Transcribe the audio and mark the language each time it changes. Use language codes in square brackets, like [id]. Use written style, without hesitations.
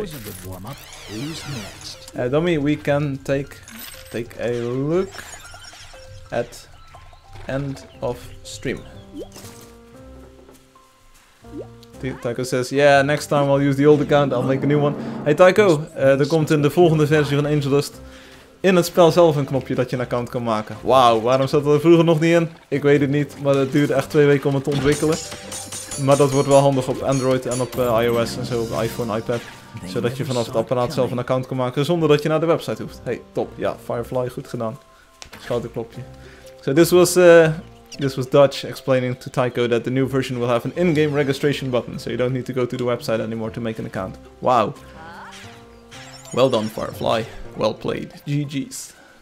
[en] was a good warm-up. Who's next? Dummy, we can take a look at end of stream. Tycho says, yeah, next time I'll use the old account, I'll make a new one. [nl] Hey Tycho, er komt in de volgende versie van Angeldust in het spel zelf een knopje dat je een account kan maken. Wauw, waarom zat er vroeger nog niet in? Ik weet het niet, maar het duurde echt 2 weken om het te ontwikkelen. Maar dat wordt wel handig op Android en op iOS en zo, op iPhone, iPad. Zodat je vanaf het apparaat zelf een account kan maken zonder dat je naar de website hoeft. Hey, top. Ja, Firefly, goed gedaan. Schouderklopje. [en] So this was Dutch explaining to Tycho that the new version will have an in-game registration button, so you don't need to go to the website anymore to make an account. Wow. Well done, Firefly. Well played. GG's.